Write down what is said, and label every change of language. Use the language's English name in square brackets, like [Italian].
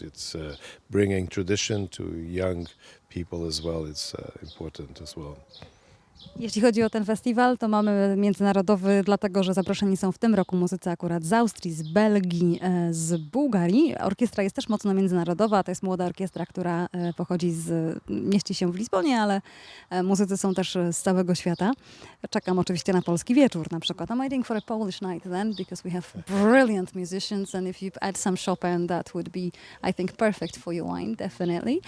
[English] It's bringing tradition to young people as well. It's important as well. [Polish] Jeśli chodzi o ten festiwal, to mamy międzynarodowy, dlatego że zaproszeni są w tym roku muzycy akurat z Austrii, z Belgii, z Bułgarii. Orkiestra jest też mocno międzynarodowa. To jest młoda orkiestra, która mieści się w Lizbonie, ale muzycy są też z całego świata. Czekam oczywiście na polski wieczór na przykład. [English] I'm waiting for a Polish night then, because we have brilliant musicians, and if you add some Chopin, that would be, I think, perfect for your wine, definitely.